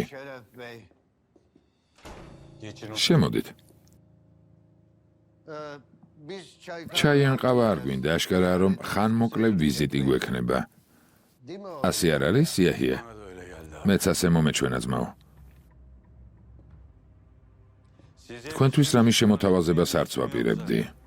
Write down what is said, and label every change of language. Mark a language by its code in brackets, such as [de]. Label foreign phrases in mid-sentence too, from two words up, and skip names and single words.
[tr] Şeref Bey. Geçin. [ka] შემოდით. [tr] Biz çay [ka] ჩაი ან ყავა არ გვინდა, აშკარაა რომ ხანმოკლე ვიზიტი გვექნება. [tr] değil mi o? [ka] ასე არ არის, იაჰია? მეც ასე მომეჩვენა ძმაო. თქვენთვის რამის შემოთავაზებას არც ვაპირებდი.